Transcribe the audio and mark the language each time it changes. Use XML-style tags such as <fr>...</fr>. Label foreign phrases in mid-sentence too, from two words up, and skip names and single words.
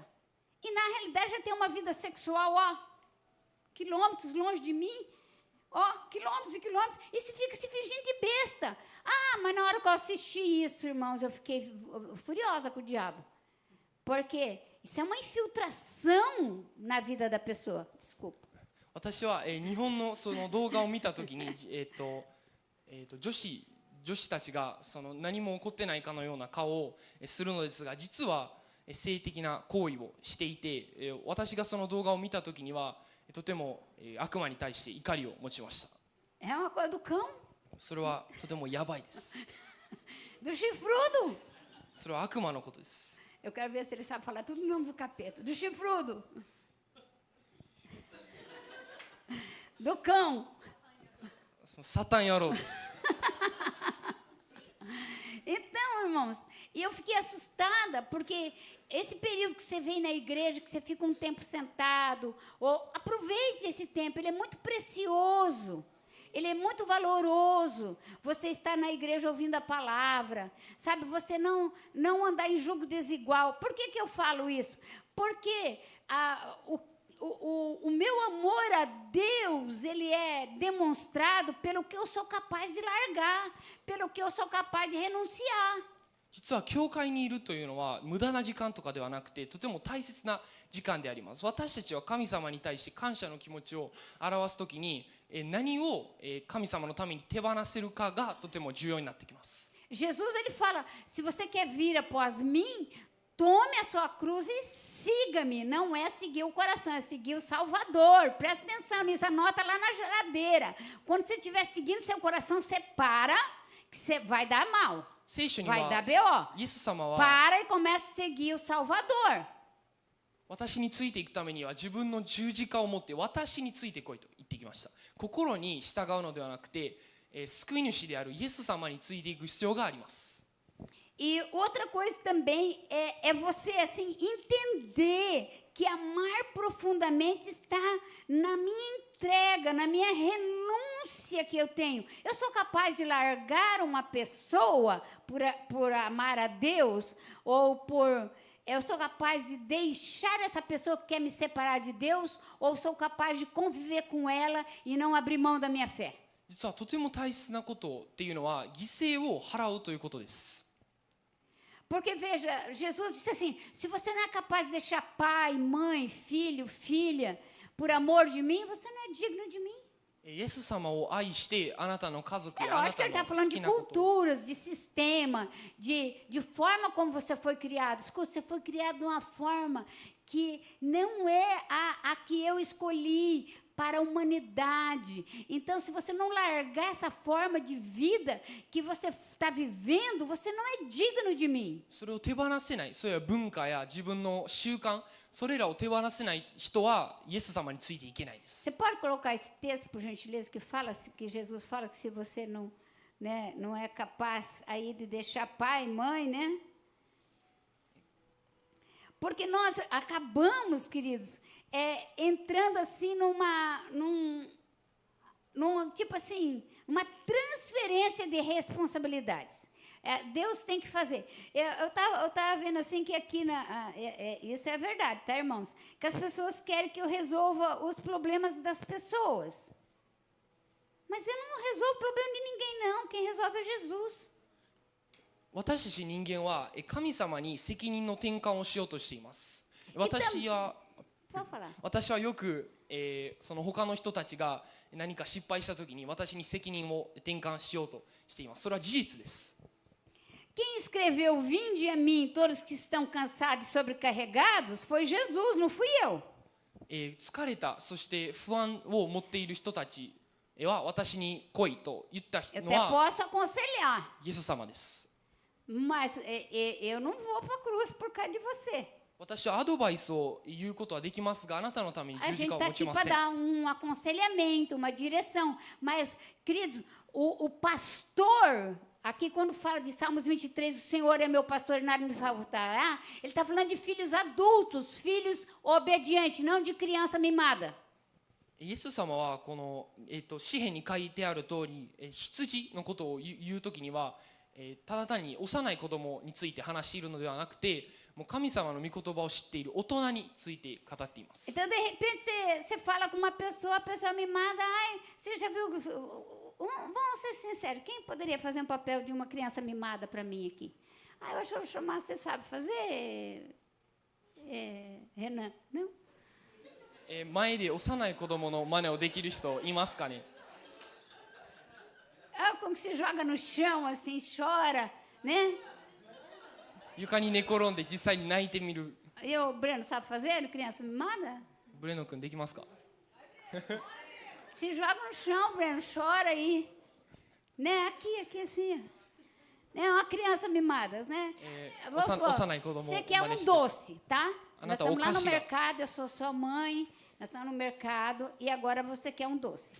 <pt>E, na realidade, já tem uma vida sexual, quilômetros longe de mim. Quilômetros e quilômetros, e fica se fingindo de besta. Mas na hora que eu assisti isso, irmãos, eu fiquei furiosa com o diabo. Porque isso é uma infiltração na vida da pessoa. Desculpa.</pt> <ja>私は、日本のその動画を見たときに、女子たちがその何も起こってないかのような顔をするのですが、実は性的な行為をしていて、私がその動画を見たときにはとても悪魔に対して怒りを持ちました。</ja> <pt>É uma coisa do cão.</pt> <ja>それはとてもやばいです。</ja> <pt>Do chifrudo.</pt> <ja>それは悪魔のことです。</ja> <pt>Eu quero ver se ele sabe falar tudo o nome do capeta. Do chifrudo. Do cão.</pt> <ja>サタン野郎です。</ja> <pt>Então, irmãos, e eu fiquei assustada, porque esse período que você vem na igreja, que você fica um tempo sentado, aproveite esse tempo, ele é muito precioso, ele é muito valoroso. Você está na igreja ouvindo a palavra, sabe? Você não andar em julgo desigual. Por que eu falo isso? Porque o meu amor a Deus, ele é demonstrado pelo que eu sou capaz de largar, pelo que eu sou capaz de renunciar.</pt> <ja>実は教会にいるというのは無駄な時間とかではなくて、とても大切な時間であります。私たちは神様に対して感謝の気持ちを表すときに、何を神様のために手放せるかがとても重要になってきます。</ja> <pt>Jesus, ele fala, se você quer vir após mim, tome a sua cruz e siga-me. Não é seguir o coração, é seguir o Salvador. Presta atenção nisso, anota lá na geladeira. Quando você estiver seguindo seu coração, você para, que você vai dar mal.</pt> <ja>聖書に</ja> <pt>Vai dar</pt> <ja>は</ja> <pt>BO.</pt> <ja>イエス様は</ja> <pt>Para e começa a seguir o Salvador.</pt> <ja>私についていくためには自分の十字架を持って私についてこいと言ってきました。心に従うのではなくて、救い主であるイエス様についていく必要があります。</ja> <pt>E outra coisa também é você assim entender que amar profundamente está na minha entrega, na minha renúncia que eu tenho. Eu sou capaz de largar uma pessoa por amar a Deus, ou eu sou capaz de deixar essa pessoa que quer me separar de Deus, ou sou capaz de conviver com ela e não abrir mão da minha fé.</pt> <ja>実はとても大切なことっていうのは犠牲を払うということです。</ja> <pt>Porque, veja, Jesus disse assim, se você não é capaz de deixar pai, mãe, filho, filha, por amor de mim, você não é digno de mim.</pt> <ja>イエス様を愛してあなたの家族</ja> <pt>É</pt> <ja>やあな</ja> <pt>lógico que</pt> <ja>た</ja> <pt>ele está</pt> <ja>の好</ja> <pt>falando</pt> <ja>き</ja> <pt>de</pt> <ja>なことを</ja> <pt>culturas, de sistema, de forma como você foi criado. Escuta, você foi criado de uma forma que não é a que eu escolhi para a humanidade. Então, se você não largar essa forma de vida que você está vivendo, você não é digno de mim.</pt> <ja>それを手放せない、そういう文化や自分の習慣、それらを手放せない人はイエス様についていけないです。</ja> <pt>Você pode colocar esse texto, por gentileza, que fala que Jesus fala que se você não, né, não é capaz aí de deixar pai e mãe, né? Porque nós acabamos, queridos, entrando assim num tipo assim, uma transferência de responsabilidades. Deus tem que fazer. Eu tava vendo assim que aqui, isso é verdade, tá, irmãos? Que as pessoas querem que eu resolva os problemas das pessoas. Mas eu não resolvo o problema de ninguém, não. Quem resolve é Jesus.</pt> <ja>私たち人間は神様に責任の転換をしようとしています。私は</ja> <pt>Pode falar.</pt> <ja>私はよく、その他の人たちが何か失敗した時に私に責任を転換しようとしています。それは事実です。</ja> <pt>Quem escreveu Vinde a mim, todos que estão cansados e sobrecarregados, foi Jesus, não fui eu.</pt> <ja>疲れた、そして不安を持っている人たちは私に来いと言った</ja> <pt>Eu</pt> <ja>の</ja> <pt>até</pt> <ja>は</ja> <pt>posso aconselhar,</pt> <ja>イエス様です。</ja> <pt>mas eu não vou para a cruz por causa de você.</pt> <ja>私はアドバイスを言うことはできますが、あなたのために</ja> <pt>A</pt> <ja>十字</ja> <pt>gente</pt> <ja>架を</ja> <pt>está</pt> <ja>持ち</ja> <pt>aqui</pt> <ja>ま</ja> <pt>para</pt> <ja>せん。</ja> <pt>dar um aconselhamento, uma direção. Mas, queridos, o pastor, aqui quando fala de Salmos 23, o Senhor é meu pastor e nada me faltará, ele está falando de filhos adultos, filhos obedientes, não de criança mimada.</pt> <ja>イエス様はこの、詩篇に書いてある通り、羊のことを言うときには、ただ単に幼い子供について話しているのではなくて、もう神様の御言葉を知っている大人について語っています。</ja> <pt>Então, de repente, você fala com uma pessoa, a pessoa mimada, ai, você já viu... Vamos ser sinceros, quem poderia fazer um papel de uma criança mimada para mim aqui? Ah, eu acho que eu vou chamar, você sabe fazer? Renan, não?</pt> <ja>前で幼い子供の真似をできる人いますかね。</ja> <pt>Ah, como se joga no chão, assim, chora, né?</pt> <ja>床に寝転んで実際に泣いてみる。</ja> <pt>O Breno sabe fazer, criança mimada?</pt> <ja>ブレノ君できますか。</ja> <pt>Se joga no chão, Breno, chora aí. Né? Aqui assim. É uma criança mimada, né? Vamos supor, você quer um doce, tá? Nós estamos lá no mercado, eu sou sua mãe, nós estamos no mercado e agora você quer um doce.</pt>